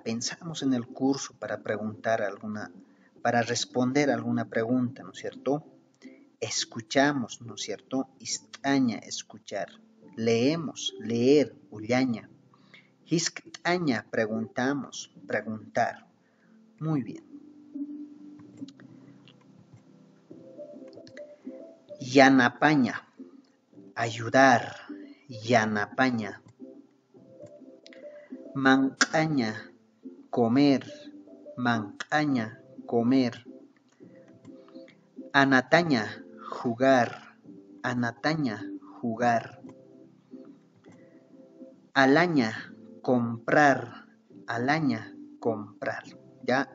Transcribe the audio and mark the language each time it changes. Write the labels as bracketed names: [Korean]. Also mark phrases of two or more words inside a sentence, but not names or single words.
[Spanish] Pensamos en el curso para para responder alguna pregunta, ¿no es cierto? Escuchamos, ¿no es cierto? Istaña, escuchar. Leemos, leer, ullaña. Jisqtaña, preguntamos, preguntar. Muy bien. Yanapaña, ayudar. [Aymara] Yanapaña. Manqaña, [Spanish] comer. Manqaña, comer. Anataña, jugar. Anataña, jugar. Alaña, comprar. Alaña, comprar. ¿Ya?